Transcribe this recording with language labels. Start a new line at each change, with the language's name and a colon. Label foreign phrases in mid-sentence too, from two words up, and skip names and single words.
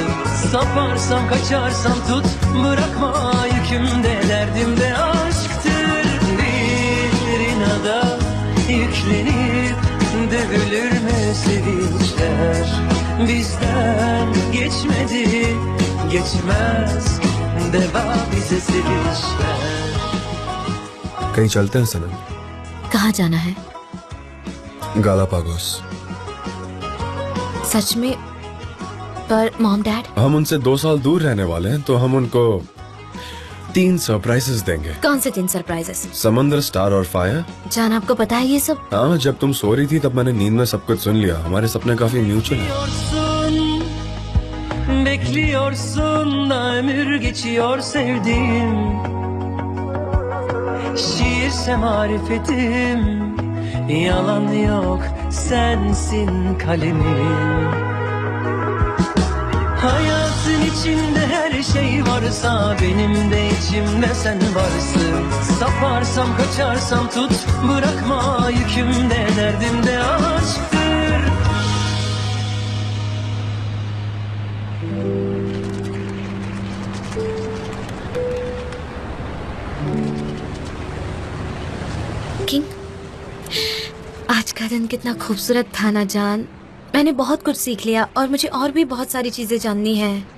Turkish: Saparsam kaçarsam tut, bırakma yükümde, derdimde aşktır. Da yüklenip dövülür mü sevinçler? Bizden geçmedi, geçmez deva bize sevinçler.
Hindi: कहीं चलते हैं सनम? कहाँ जाना है? गालापागोस। सच में? पर
English: Mom Dad?
Hindi: हम उनसे 2 साल दूर रहने वाले हैं, तो हम उनको 3 सरप्राइजेस देंगे। कौन से 3 सरप्राइजेस? समंदर, स्टार और फायर। जान, आपको पता है ये सब? हाँ, जब तुम सो रही थी तब मैंने नींद में सब कुछ सुन लिया। हमारे सपने काफी म्यूचुअल हैं।
Turkish: Bekliyorsun da ömür geçiyor sevdiğim. Şiirse marifetim, yalan yok sensin kalemim. Hayatın içinde her şey varsa, benim de içimde sen varsın. Saparsam kaçarsam tut, bırakma yükümde, derdimde aşktır.
Hindi: किंग, आज का दिन कितना खूबसूरत था ना जान। मैंने बहुत कुछ सीख लिया और मुझे और भी बहुत सारी चीजें जाननी है।